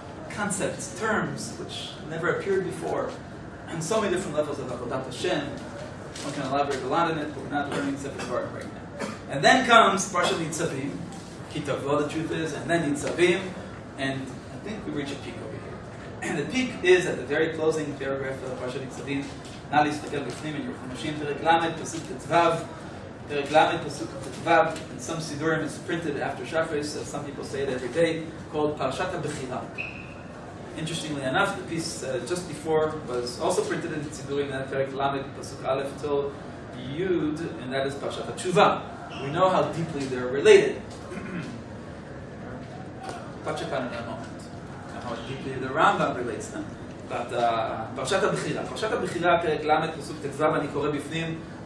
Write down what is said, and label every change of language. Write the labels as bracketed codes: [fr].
[en] Concepts, terms, which never appeared before, and so many different levels of Avodat Hashem. One can elaborate a lot in it, but we're not learning Sefer Dvarim right now. And then comes Parshat Nitzavim, Kitavot, the truth is, and then Nitzavim, and I think we reach a peak over here. And the peak is at the very closing paragraph of Parshat Nitzavim. [he] נא להסתכל בפנים [en] in your Chumashim, [he] פרק ל', פסוק ט"ו, פרק ל', פסוק ט"ו. [en] In some Sidurim it's printed after Shafris, some people say it every day, called Parashat HaBechira. Interestingly enough, the piece just before was also printed in Sidurim, that Perek Lamed, Pasuk Aleph till Yud, and that is Parashat HaTshuva. We know how deeply they're related. Touch upon it in a moment. How deeply the Rambam relates them. But [he] פרשת הבחירה. פרשת הבחירה, פרק ל', פסוק ט"ו, אני קורא בפנים.